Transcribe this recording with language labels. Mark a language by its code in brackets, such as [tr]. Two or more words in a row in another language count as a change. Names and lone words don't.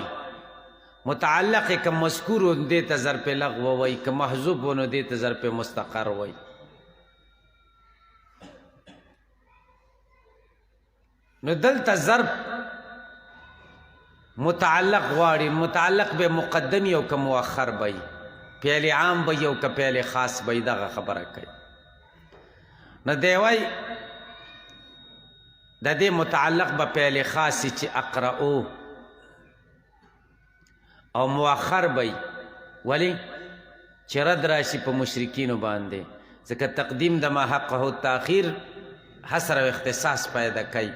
[ps] متعلق که مذکور و دې ته ظرف لغو وایي، که محذوف و نو دې ته ظرف مستقر وایي. نو دلته ظرف متعلق غواړي. متعلق به مقدمی او که مؤخر بی، فعل عام بی او که فعل خاص بی، دغه خبره کوي. نو دی وایي د دې متعلق به فعل خاص چې اقرأو، او مؤخر بی. ولی چې رد راشي په مشرکینو باندې، ځکه تقدیم د [ar] ما حقه تاخیر [ps] حصر او اختصاص پیدا کوي.